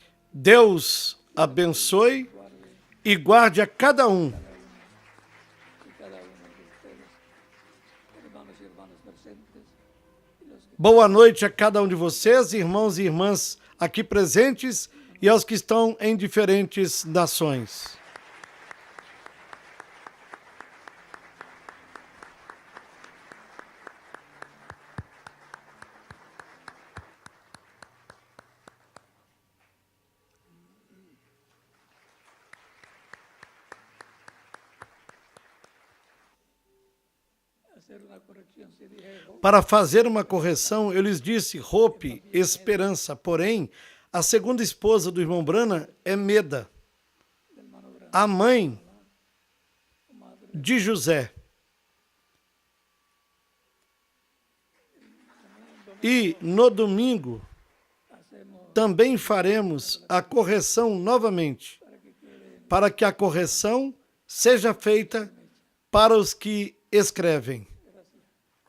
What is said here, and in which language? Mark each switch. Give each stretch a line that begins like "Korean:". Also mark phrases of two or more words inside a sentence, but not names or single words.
Portuguese: Deus abençoe e guarde a cada um.
Spanish: y cada uno de ustedes, hermanos y hermanas presentes, y los que
Portuguese: Boa noite a cada um de vocês, irmãos e irmãs aqui presentes e aos que estão em diferentes nações.
Spanish: hacer una corrección, si dije hope,
Portuguese: Para fazer uma correção, eu lhes disse Hope, esperança, porém, a segunda esposa do irmão Branham é Meda,
Spanish: del hermano Branham,
Portuguese: a mãe de José. E no domingo
Spanish: hacemos
Portuguese: também faremos a correção novamente, para que a correção seja feita para os que escrevem.